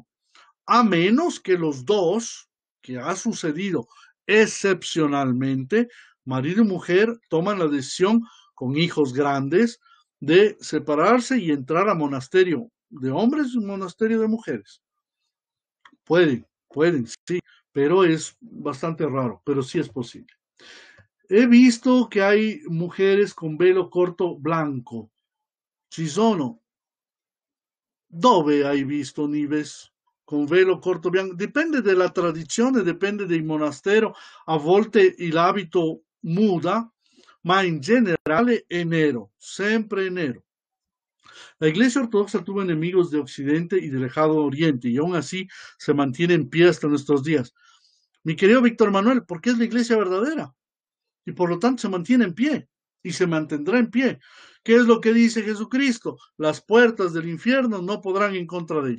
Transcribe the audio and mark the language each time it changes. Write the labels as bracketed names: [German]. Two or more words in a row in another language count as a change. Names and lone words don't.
[Spanish] A menos que los dos, que ha sucedido excepcionalmente, marido y mujer toman la decisión con hijos grandes de separarse y entrar a monasterio de hombres y monasterio de mujeres. Pueden, sí, pero es bastante raro, pero sí es posible. He visto que hay mujeres con velo corto blanco. [Italian] Ci sono. Dove hai visto Nives con velo corto bianco? Dipende dalla tradizione, dipende dei monasteri. A volte l'abito muda, ma in generale è nero, sempre nero. [Spanish] La Iglesia Ortodoxa tuvo enemigos de Occidente y de Lejano Oriente, y aún así se mantiene en pie hasta nuestros días. Mi querido Víctor Manuel, porque es la Iglesia verdadera, y por lo tanto se mantiene en pie, y se mantendrá en pie. ¿Qué es lo que dice Jesucristo? Las puertas del infierno no podrán en contra de ella.